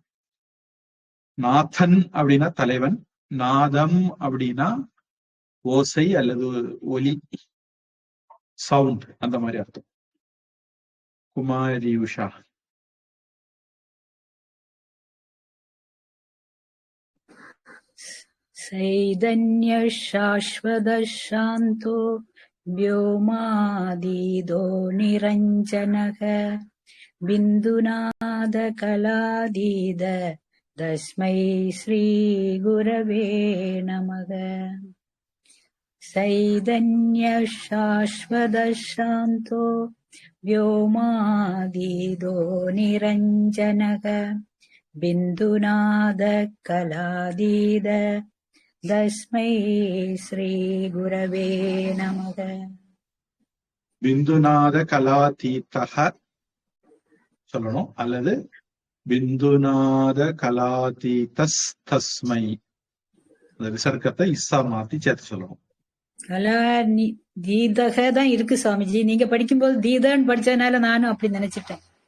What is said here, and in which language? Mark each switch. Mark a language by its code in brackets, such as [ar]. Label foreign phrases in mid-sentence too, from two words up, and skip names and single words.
[ta] நாதன் அப்படின்னா தலைவன், நாதம் அப்படின்னா ஓசை அல்லது ஒலி, சவுண்ட், அந்த மாதிரி அர்த்தம். குமாரி உஷா. [sa] चैतन्य शाश्वत शान्तो व्योमादीदो निरञ्जनः बिन्दुनाद कलादीद तस्मै श्रीगुरवे नमः. सैदन्य शाश्वत शान्तो व्योमादीदो निरञ्जनः बिन्दुनाद कलादीद तस्मै श्री गुरवे नमः. बिन्दुनाद कलातीतः [ta] சொல்லணும், அல்லது [sa] बिन्दुनाद कलातीतस् तस्मै. [ta] அந்த விசர்க்கத்தை இஸ்ஸா மாத்தி சேர்த்து சொல்லணும். [sa] कला तीतक [ta] தான் இருக்கு சுவாமிஜி, நீங்க படிக்கும்போது தீதன்னு படிச்சதுனால நானும் அப்படி நினைச்சிட்டேன்.